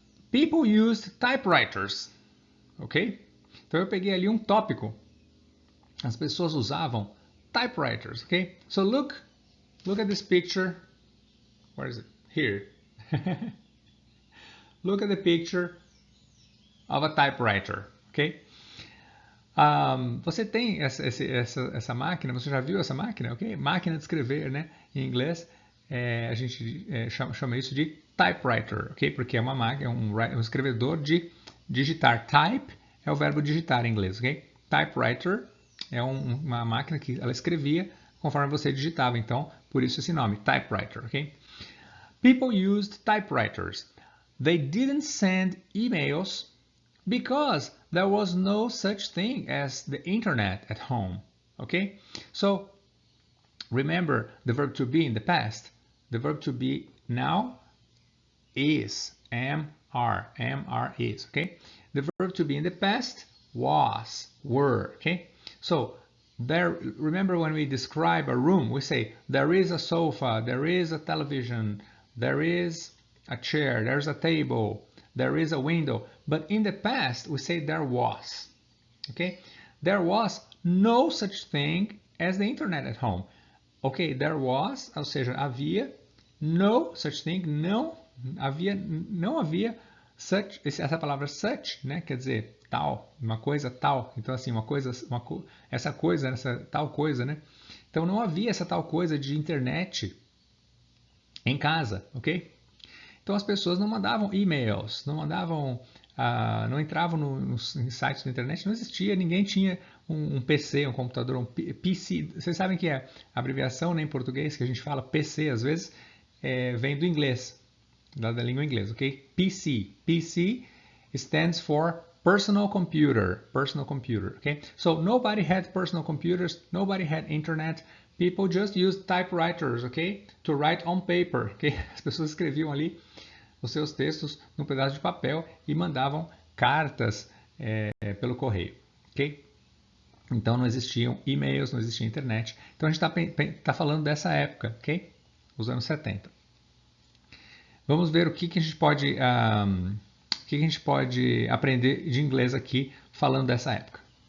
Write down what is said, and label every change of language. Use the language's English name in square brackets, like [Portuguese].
[English] People used typewriters. Ok? [Portuguese] Então eu peguei ali um tópico. As pessoas usavam typewriters. [English] Ok? So look at this picture. Where is it? Here. Look at the picture of a typewriter. Ok? [Portuguese] Você tem essa máquina, você já viu essa máquina? Ok? Máquina de escrever, né? Em inglês, a gente chama isso de typewriter, ok? Porque é uma máquina, um escrevedor de digitar. Type é o verbo digitar em inglês, ok? Typewriter é uma máquina que ela escrevia conforme você digitava, então por isso esse nome, typewriter, ok? [English] People used typewriters. They didn't send emails because there was no such thing as the internet at home, okay? So remember the verb to be in the past. The verb to be now is, am, is, okay? The verb to be in the past was, were, okay? So remember when we describe a room, we say there is a sofa, there is a television, there is a chair, there's a table, there is a window. But in the past, we say there was, okay? There was no such thing as the internet at home. [Portuguese] Ok, there was, ou seja, havia, no such thing, não havia such, essa palavra such, né, quer dizer tal, uma coisa tal. Então assim, essa tal coisa, né? Então não havia essa tal coisa de internet em casa, ok? Então as pessoas não mandavam e-mails, não entravam nos sites da internet, não existia, ninguém tinha um PC, um computador, um PC. Vocês sabem que a abreviação, né, em português, que a gente fala PC, às vezes, vem do inglês, da língua inglesa, ok? [English] PC. PC stands for personal computer, okay? So nobody had personal computers, nobody had internet, people just used typewriters, okay? To write on paper, ok? [Portuguese] As pessoas escreviam ali os seus textos num pedaço de papel e mandavam cartas pelo correio, ok? Então não existiam e-mails, não existia internet. Então a gente está falando dessa época, ok? Os anos 70. Vamos ver o que a gente pode, o que a gente pode aprender de inglês aqui falando dessa época.